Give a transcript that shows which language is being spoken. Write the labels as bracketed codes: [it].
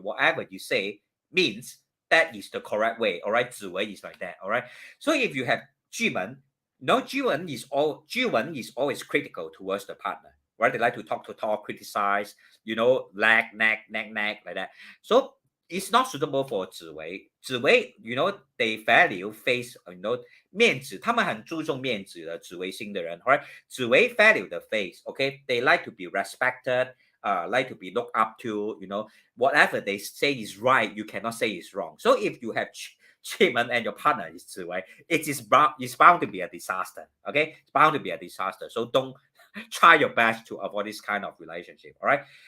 [en] Whatever you say means that is the correct way. All right, Ziwei is like that. All right. So if you have Jumen, no, Juwen is always critical towards the partner. Right? They like to talk, criticize, nag, like that. So it's not suitable for 紫薇. [zh] They value face, 面子，他们很注重面子的紫微星的人 right? [en] 紫薇 value the face, okay? They like to be respected, like to be looked up to, whatever they say is right, you cannot say is wrong. So if you have Chiman and your partner is 紫薇, it's bound to be a disaster, okay? It's bound to be a disaster. So don't try your best to avoid this kind of relationship, all right?